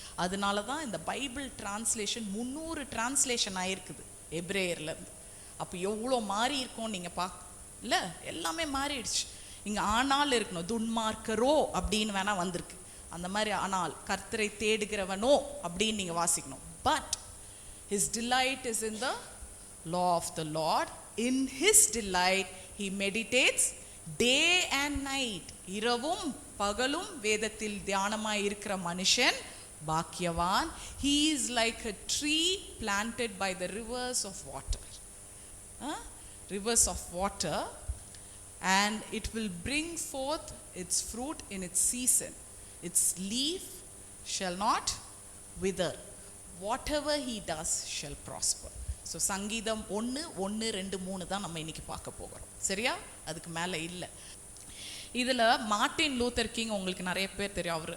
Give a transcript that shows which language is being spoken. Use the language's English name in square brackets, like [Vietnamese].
[Tamil] அதனால தான் இந்த பைபிள் டிரான்ஸ்லேஷன் 300 டிரான்ஸ்லேஷன் ஆகிருக்குது எப்ரேயர்லேருந்து. அப்போ எவ்வளோ மாறி இருக்கும் நீங்கள் இல்லை, எல்லாமே மாறிடுச்சு. இங்கே ஆனால் இருக்கணும், துன்மார்க்கரோ அப்படின்னு வேணால் வந்திருக்கு. அந்த மாதிரி ஆனால் கர்த்தரை தேடுகிறவனோ அப்படின்னு நீங்கள் வாசிக்கணும். [English] But his delight is in the law of the Lord. In his delight he meditates day and night. [Tamil] இரவும் பகலும் வேதத்தில் தியானமாய் இருக்கிற மனுஷன் பாக்கியவான். [English] He is like a tree planted by the rivers of water. Rivers of water, and it will bring forth its fruit in its season. Its leaf shall not wither. Whatever he does shall prosper. [Tamil] So சங்கீதம் 1, 2, 3 தான் நம்ம இன்னைக்கு பார்க்க போகிறோம். சரியா? அதுக்கு மேலே இல்லை. இதில் மார்ட்டின் லூத்தர் கிங் உங்களுக்கு நிறைய பேர் தெரியும்.